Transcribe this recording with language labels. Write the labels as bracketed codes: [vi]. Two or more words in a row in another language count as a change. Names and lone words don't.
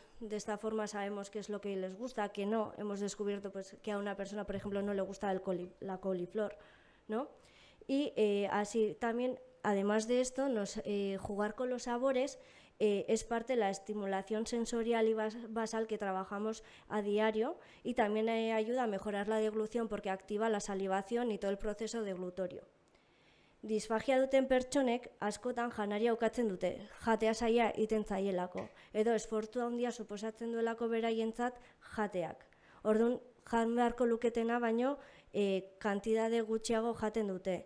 [es] De esta forma sabemos qué es lo que les gusta, qué no. Hemos descubierto que a una persona, por ejemplo, no le gusta la coliflor, ¿no? Y así también, además de esto, jugar con los sabores es parte de la estimulación sensorial y basal que trabajamos a diario y también ayuda a mejorar la deglución porque activa la salivación y todo el proceso deglutorio. [eu] Disfagia duten pertsonek askotan janaria ukatzen dute, jatea zaila iten zaielako, edo esfortu handia suposatzen duelako beraientzat jateak. Orduan, jan beharko luketena baino kantidade gutxiago jaten dute.